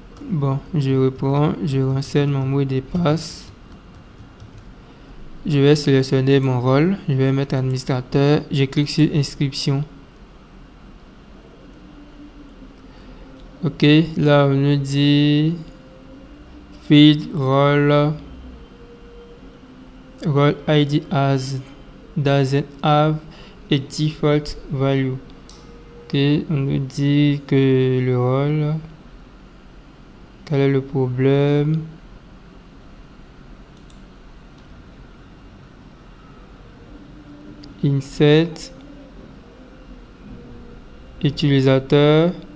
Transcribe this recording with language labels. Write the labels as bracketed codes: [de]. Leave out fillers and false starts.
[fr] Bon, je reprends, je renseigne mon mot de passe. Je vais sélectionner mon rôle, je vais mettre administrateur, je clique sur inscription. Ok, là on nous dit [en] field role ID as doesn't have a default value. [fr] Ok, on nous dit que le rôle, quel est le problème? Insert utilisateur.